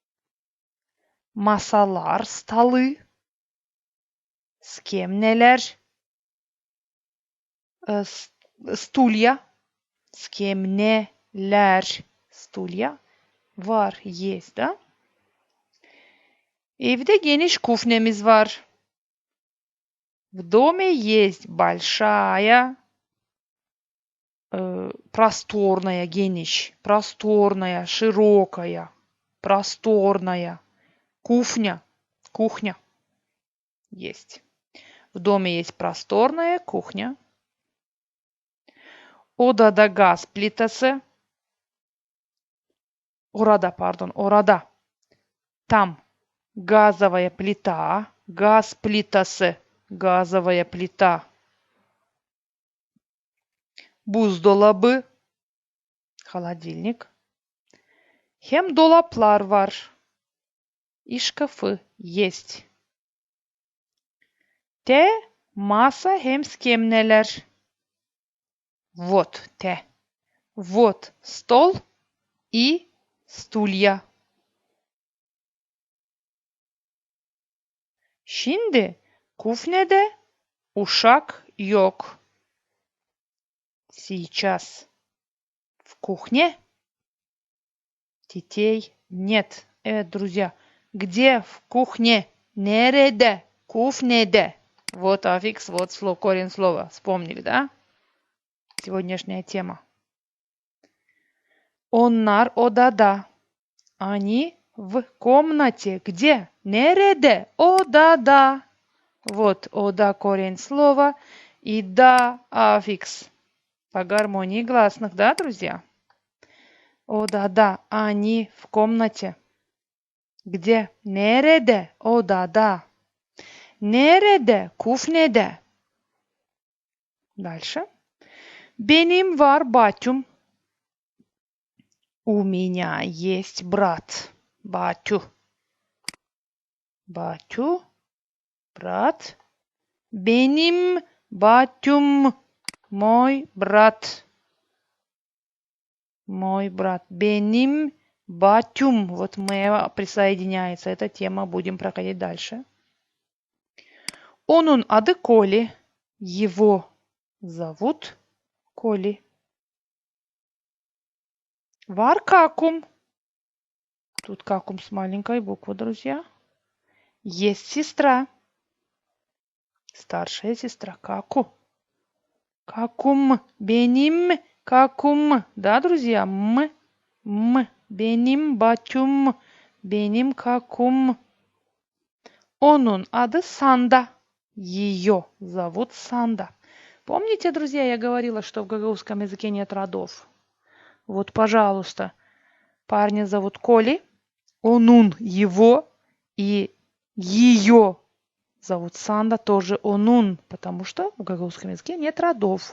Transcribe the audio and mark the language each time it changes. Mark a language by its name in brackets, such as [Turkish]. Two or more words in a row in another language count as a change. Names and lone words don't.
[Gagauz] Masalar, столы. Скемнелер, стулья. Скемнелер, стулья. [Russian] Var, есть, да? [Gagauz] Evde geniş kufnemiz var. [Russian] В доме есть большая, просторная, гениш, просторная, широкая, просторная. Кухня, кухня есть. В доме есть просторная кухня. [Gagauz] Odada gaz плитасы. Orada. [Russian] Там газовая плита. [Gagauz] Газ плитасы. [Russian] Газовая плита. [Gagauz] Buzdolabı. [Russian] Холодильник. [Gagauz] Hem dolaplar var. [Russian] И шкафы есть. [Gagauz] Те masa hem скемнелер. [Russian] Вот те. Вот стол и стулья. [Gagauz] Şimdi kufnede uşak yok. [Russian] Сейчас в кухне детей нет. Друзья, где в кухне? Нереде? [Gagauz] Кухнеде. [Russian] Вот аффикс, вот слово, корень слова. Вспомнили, да? Сегодняшняя тема. [Gagauz] Onlar odada. [Russian] Они в комнате. Где? [Gagauz] Нереде? Odada. [Russian] Вот ода корень слова. И да аффикс. По гармонии гласных, да, друзья? Odada. Они в комнате. Где? [Gagauz] Nereде? Odada. Nereде? Kufnede. [Russian] Дальше. [Gagauz] Benim var батюм. [Russian] У меня есть брат. [Gagauz] Батю. Батю. Брат. Benim батюм. [Russian] Мой брат. Мой брат. [Gagauz] Benim Батюм. [Russian] Вот мы присоединяется. Эта тема будем проходить дальше. [Gagauz] Onun adı Коли. [Russian] Его зовут Коли. [Gagauz] Var какум. [Russian] Тут какум с маленькой буквы, друзья. Есть сестра. Старшая сестра. Каку. [Gagauz] Какум. Беним. Какум. [Russian] Да, друзья? [Gagauz] Benim Батюм. Benim какум. Onun adı Санда. [Russian] Ее зовут Санда. Помните, друзья, я говорила, что в гагаузском языке нет родов? Вот, пожалуйста, парня зовут Коли, onun его, и ее зовут Санда, тоже onun, потому что в гагаузском языке нет родов.